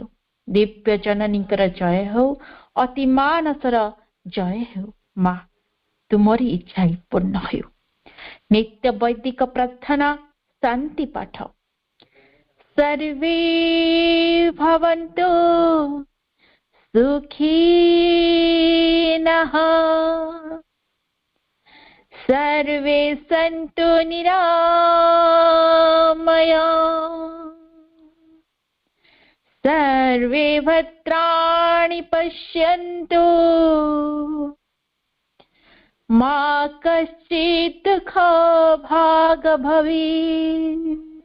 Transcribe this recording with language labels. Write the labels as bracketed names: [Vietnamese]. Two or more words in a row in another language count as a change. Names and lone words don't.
[Odia] ଦିବ୍ୟ ଜନନୀଙ୍କର ଜୟ ହେଉ, ଅତି ମାନସର ଜୟ ହେଉ। ମା ତୁମରି ଇଚ୍ଛା ହିଁ ପୂର୍ଣ୍ଣ ହେଉ। ନିତ୍ୟ ବୈଦିକ ପ୍ରାର୍ଥନା ଶାନ୍ତି ପାଠ। [Sanskrit] ସର୍ବେ ଭବନ୍ତୁ ସୁଖୀନଃ सर्वे सन्तु निरामयाः सर्वे भद्राणि पश्यन्तु मा कश्चित् दुःखभाग् भवेत्।